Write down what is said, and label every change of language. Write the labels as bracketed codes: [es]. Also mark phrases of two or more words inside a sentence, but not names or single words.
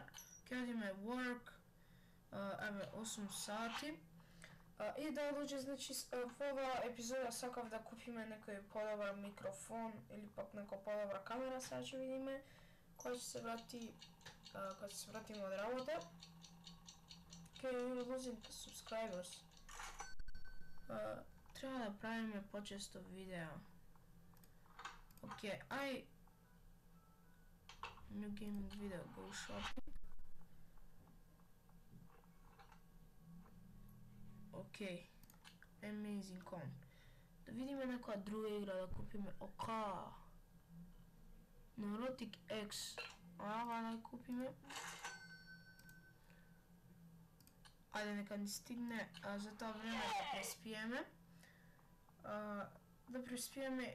[mk] Ке одиме work, еве 8 сати. И да луѓе, значи, во оваа епизода сакав да купиме некој подобар микрофон или пак некоја подобра камера, сега ќе видиме кој ќе се врати, кога ќе се вратиме од работа. [en] Okay, we're losing subscribers. [mk] Треба да правиме почесто видео. Океј, [en] New gaming video, go shopping. [mk] Океј, amazing com. Да видиме некоја друга игра да купиме. Neurotic X. Да купиме. Ајде нека ни стигне, за тоа време да преспиеме.